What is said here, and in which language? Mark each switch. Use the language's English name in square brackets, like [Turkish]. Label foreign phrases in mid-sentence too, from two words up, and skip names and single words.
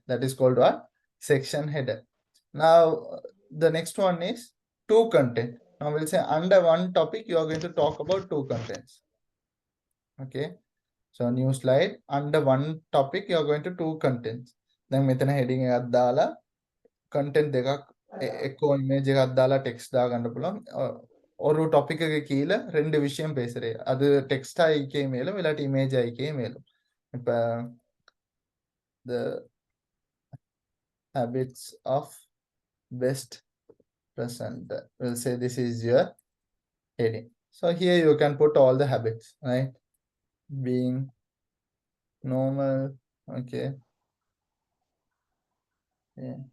[English] That is called what? Section header. Now the next one is two content. Now we'll say under one topic you are going to talk about two contents. Okay, so new slide, under one topic you are going to two contents. [Sinhala] Then මෙතන heading එකක් දාලා content දෙකක් එක්කෝ image එකක් දාලා text දාගන්න පුළුවන්. [Tamil] ஒரு டாபிக் கீழே ரெண்டு விஷயம் பேசுறேன். அது டெக்ஸ்டா ஐக்கே மேலும் இல்லாட்டி இமேஜ் ஐக்கே மேலும். [English] இப்ப the habits of best presenter, we'll say this is your heading. So here you can put all the habits, right? Being normal, okay, Okay.